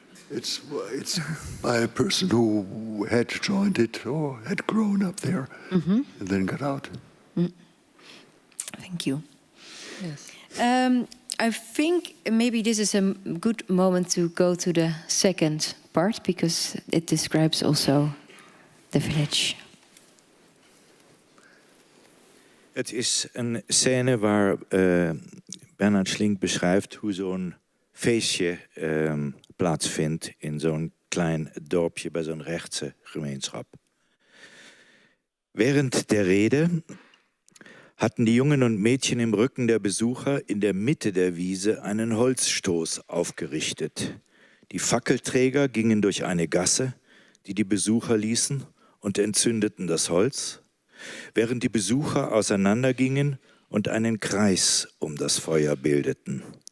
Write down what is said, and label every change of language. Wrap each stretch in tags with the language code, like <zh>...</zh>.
<en>It's by a person who had joined it or had grown up there and then got out. Thank you. Yes. I think maybe this is a good moment to go to the second part because it describes also the village.</en> <nl>Het is een scène waar Bernhard Schlink beschrijft hoe zo'n feestje plaatsvindt in zo'n klein dorpje bij zo'n rechtse gemeenschap.</nl> <de>Während der Rede hatten die Jungen und Mädchen im Rücken der Besucher in der Mitte der Wiese einen Holzstoß aufgerichtet. Die Fackelträger gingen durch eine Gasse, die die Besucher ließen, und entzündeten das Holz, während die Besucher auseinandergingen und einen Kreis um das Feuer bildeten.</de>